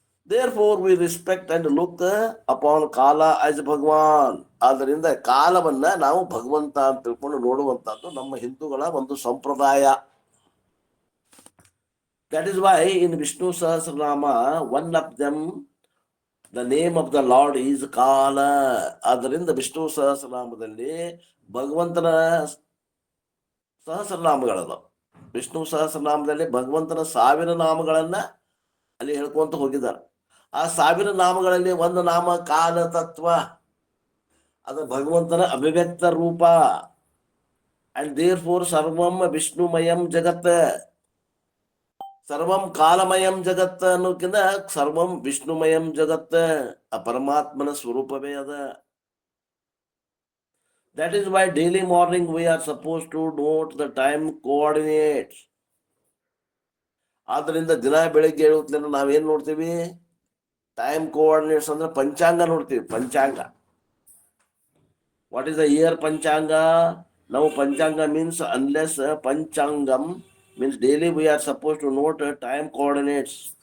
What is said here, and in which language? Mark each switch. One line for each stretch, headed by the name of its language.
English: Therefore we respect and look upon Kala as Bhagwan.
Kannada: ಆದ್ದರಿಂದ ಕಾಲವನ್ನ ನಾವು ಭಗವಂತ ಅಂತ ತಿಳ್ಕೊಂಡು ನೋಡುವಂತದ್ದು ನಮ್ಮ ಹಿಂದೂಗಳ ಒಂದು ಸಂಪ್ರದಾಯ.
English: That is why in Vishnu Sahasranama, one of them, the name of the Lord is Kala.
Kannada: ಆದ್ದರಿಂದ ವಿಷ್ಣು ಸಹಸ್ರನಾಮದಲ್ಲಿ ಭಗವಂತನ ಸಹಸ್ರನಾಮಗಳದ. ವಿಷ್ಣು ಸಹಸ್ರನಾಮದಲ್ಲಿ ಭಗವಂತನ 1000 ನಾಮಗಳನ್ನ ಅಲ್ಲಿ ಹೇಳ್ಕೊಂತ ಹೋಗಿದ್ದಾರೆ. ಆ 1000 ನಾಮಗಳಲ್ಲಿ ಒಂದು ನಾಮ ಕಾಲ ತತ್ವ. ಅದು ಭಗವಂತನ ಅಭಿವ್ಯಕ್ತ ರೂಪ.
English: and therefore
Sanskrit: ಸರ್ವಂ ವಿಷ್ಣುಮಯಂ ಜಗತ್. ಸರ್ವಂ ಕಾಲಮಯಂ ಜಗತ್
Kannada: ಅನ್ನೋಕ್ಕಿಂತ
Sanskrit: ಸರ್ವಂ ವಿಷ್ಣುಮಯಂ ಜಗತ್.
Kannada: ಆ ಪರಮಾತ್ಮನ ಸ್ವರೂಪವೇ ಅದ.
English: That is why daily morning we are supposed to note the time coordinates.
Kannada: ಆದ್ದರಿಂದ ದಿನ ಬೆಳಿಗ್ಗೆ ಹೇಳುತ್ತಲೇ ನಾವೇನ್ ನೋಡ್ತೀವಿ? ಟೈಮ್ ಕೋಆರ್ಡಿನೇಟ್ಸ್ ಅಂದ್ರೆ ಪಂಚಾಂಗ ನೋಡ್ತೀವಿ. ಪಂಚಾಂಗ.
English: What is the year panchanga?
Kannada: ನಾವು
English: Panchanga means unless panchangam means daily we are suppose to note time coordinates.